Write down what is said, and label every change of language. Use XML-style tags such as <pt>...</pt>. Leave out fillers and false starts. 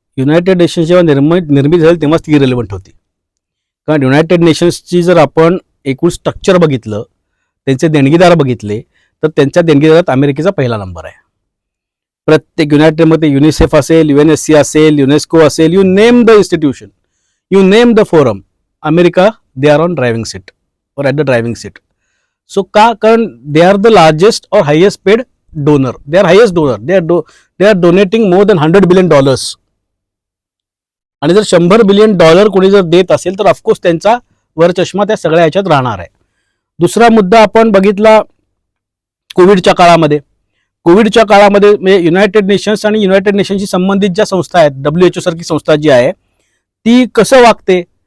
<mr>United nations जेव्हा निर्मित झाली तेव्हाच ती इरेलिव्हंट होती. कारण युनायटेड नेशन्सची जर आपण एकूण स्ट्रक्चर बघितलं, त्यांचे देणगीदार बघितले, तर त्यांच्या देणगीदारात अमेरिकेचा पहिला नंबर आहे. प्रत्येक युनायटेडमध्ये युनिसेफ असेल, UNSC असेल, युनेस्को असेल,</mr> <en>You name the institution, you name the forum, America they are on driving seat or at the driving seat.</en> <mr>So का?</mr> <en>कारण they are the largest or highest paid donor. They are highest donor. They are donating more than $100 billion.</en> <mr>आणि जर $100 billion कोणी जर देत असेल तर ऑफकोर्स त्यांचा वर चष्मा त्या सगळ्या ह्याच्यात राहणार आहे. दुसरा मुद्दा आपण बघितला कोविडच्या काळामध्ये. कोविडच्या काळामध्ये म्हणजे युनायटेड नेशन्स आणि युनायटेड नेशन्सशी संबंधित ज्या संस्था आहेत, WHO सारखी संस्था जी आहे ती कसं वागते?</mr>